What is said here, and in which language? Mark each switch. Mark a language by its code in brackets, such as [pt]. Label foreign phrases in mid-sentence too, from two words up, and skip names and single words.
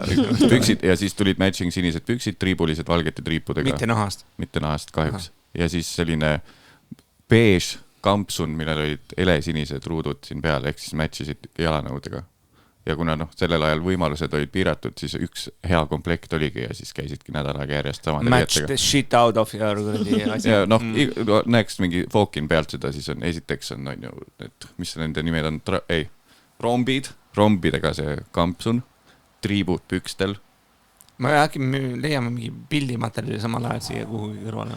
[et] Püksid ja siis tulid matching sinised püksid, triibulised valgete triipudega. Mitte nahast kahjuks. Ja siis selline beige kampsun, millel olid elesinised ruudud siin peal, ehk siis matchisid jalanõudega. Ja kuna sellel ajal võimalused olid piiratud, siis üks hea komplekt oligi ja siis käisidki nädal aega järjest samade [en] Match the shit out of [et] your asja. Ja näeks mingi fookin pealt seda, siis on esiteks on ju, et mis nende nimed on, rombidega see kampsun, triibud pükstel. Ma äkki leiame mingi pildimaterjali samal ajal siia kuhugi kõrvale.